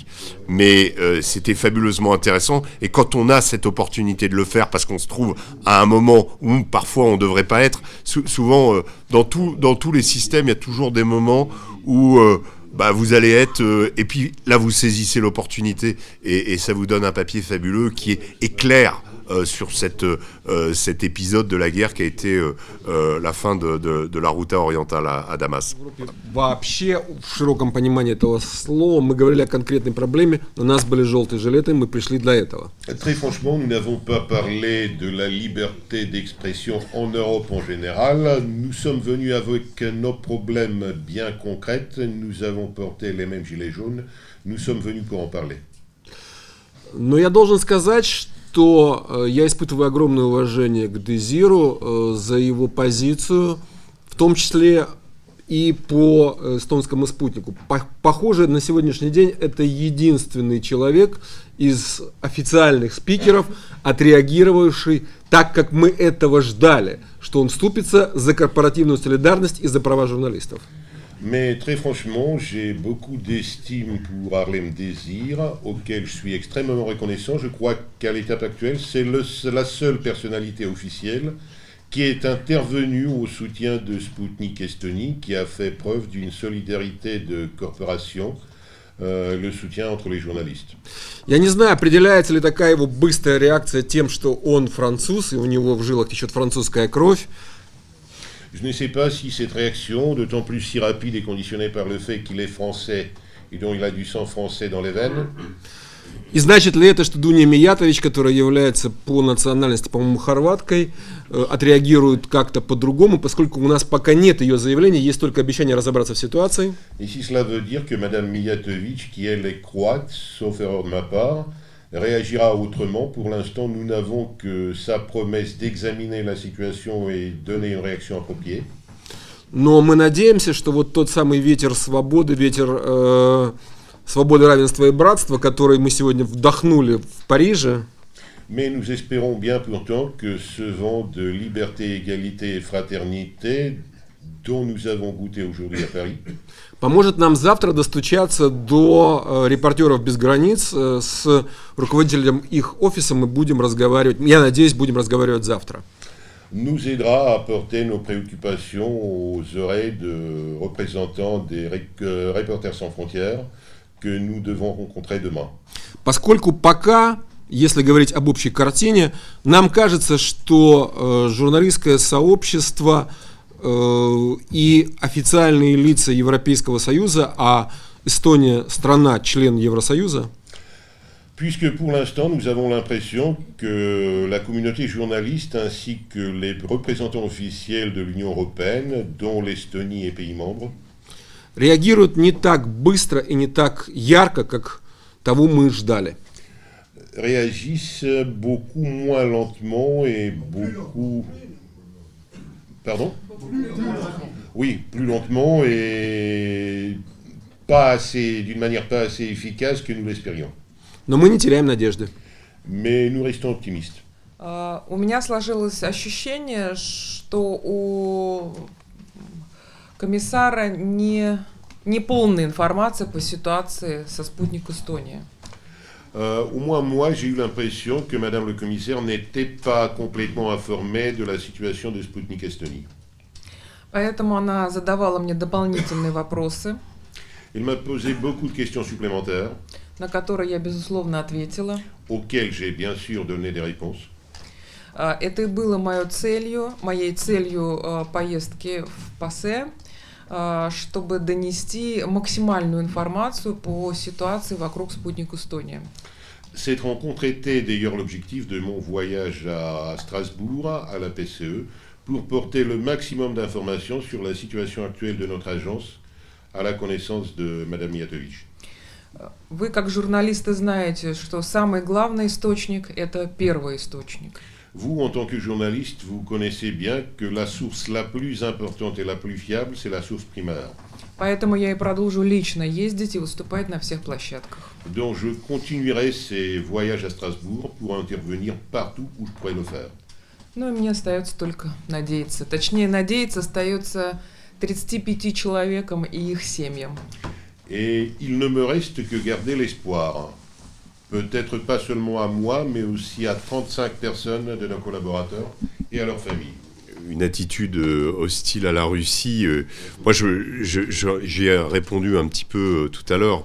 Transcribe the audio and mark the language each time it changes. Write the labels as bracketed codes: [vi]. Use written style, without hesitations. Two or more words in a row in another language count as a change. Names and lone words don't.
[fr] Mais c'était fabuleusement intéressant. Et quand on a cette opportunité de le faire, parce qu'on se trouve à un moment où parfois on ne devrait pas être, souvent dans tous les systèmes, il y a toujours des moments où vous allez être... et puis là, vous saisissez l'opportunité et ça vous donne un papier fabuleux qui est clair sur cet épisode de la guerre qui a été la fin de la Ruta orientale à Damas. [ru] Вообще, в широком понимании этого слова, мы говорили о конкретной проблеме, у нас были желтые жилеты, мы пришли для этого. [fr] Très franchement, nous n'avons pas parlé de la liberté d'expression en Europe en général. Nous sommes venus avec nos problèmes bien concrets. Nous avons porté les mêmes gilets jaunes. Nous sommes venus pour en parler. [ru] Но я должен сказать, что я испытываю огромное уважение к Дезиру за его позицию, в том числе и по эстонскому спутнику. Похоже, на сегодняшний день это единственный человек из официальных спикеров, отреагировавший так, как мы этого ждали, что он вступится за корпоративную солидарность и за права журналистов. [fr] Mais très franchement, j'ai beaucoup d'estime pour Harlem Désir, auquel je suis extrêmement reconnaissant. Je crois qu'à l'étape actuelle, c'est la seule personnalité officielle qui est intervenue au soutien de Sputnik Estonie, qui a fait preuve d'une solidarité de corporation, le soutien entre les journalistes. [ru] Я не знаю, определяется ли такая его быстрая реакция тем, что он француз, и у него в жилах течет французская кровь. [fr] Je ne sais pas si cette réaction, d'autant plus si rapide, est conditionnée par le fait qu'il est français et dont il a du sang français dans les veines. [ru] И значит ли это, что Дуня Миятович, которая является по национальности, по-моему, хорваткой, отреагирует как-то по-другому, поскольку у нас пока нет ее заявления, есть только обещание разобраться в ситуации? [fr] Et si cela veut dire que Madame Mijatović, qui elle est croate, sauf erreur de ma part, réagira autrement. Pour l'instant, nous n'avons que sa promesse d'examiner la situation et donner une réaction appropriée. [ru] Но мы надеемся, что вот тот самый ветер свободы, ветер свободы, равенства и братства, который мы сегодня вдохнули в Париже, [fr] Mais nous espérons bien pourtant que ce vent de liberté, égalité et fraternité dont nous avons goûté aujourd'hui à Paris [ru] поможет нам завтра достучаться до репортеров без границ, с руководителем их офиса мы будем разговаривать, я надеюсь, будем разговаривать завтра. [fr] Nous aidera à porter nos préoccupations aux oreilles de représentants des Reporters sans frontières que nous devons rencontrer demain. [ru] Поскольку пока, если говорить об общей картине, нам кажется, что журналистское сообщество и официальные лица Европейского Союза, а Эстония страна, член Евросоюза, [fr] Puisque pour l'instant, nous avons l'impression que la communauté journaliste ainsi que les représentants officiels de l'Union européenne, dont l'Estonie est pays membre, [ru] реагируют не так быстро и не так ярко, как того мы ждали. [fr] réagissent beaucoup moins lentement et beaucoup... Pardon ? Oui, plus lentement et pas assez, d'une manière pas assez efficace que nous l'espérions. [ru] Но мы не теряем надежды. [fr] Mais nous restons optimistes. [ru] У меня сложилось ощущение, что у комиссара не полная информация по ситуации со «Спутник Эстония». [fr] Au moins moi, j'ai eu l'impression que Madame le commissaire n'était pas complètement informée de la situation de Sputnik Estonie. [ru] Поэтому она задавала мне дополнительные вопросы, [fr] Il m'a posé beaucoup de questions supplémentaires, [ru] на которые я, безусловно, ответила. [fr] auxquelles j'ai bien sûr donné des réponses. [ru] Это и было моей целью поездки в ПАСЕ, чтобы донести максимальную информацию по ситуации вокруг «Спутник Эстония». [fr] Cette rencontre était d'ailleurs l'objectif de mon voyage à Strasbourg, à la PCE, pour porter le maximum d'informations sur la situation actuelle de notre agence à la connaissance de Madame Mijatović. [ru] Вы, как журналисты, знаете, что самый главный источник – это первый источник. [fr] Vous, en tant que journaliste, vous connaissez bien que la source la plus importante et la plus fiable, c'est la source primaire. [ru] Поэтому я и продолжу лично ездить и выступать на всех площадках. [fr] Donc je continuerai ces voyages à Strasbourg pour intervenir partout où je pourrais le faire. [ru] Ну, и мне остается только надеяться. Точнее, надеяться остается 35 человекам и их семьям. [fr] Et il ne me reste que garder l'espoir. Peut-être pas seulement à moi, mais aussi à 35 personnes de nos collaborateurs et à leurs familles. Une attitude hostile à la Russie. Moi, j'ai répondu un petit peu tout à l'heure.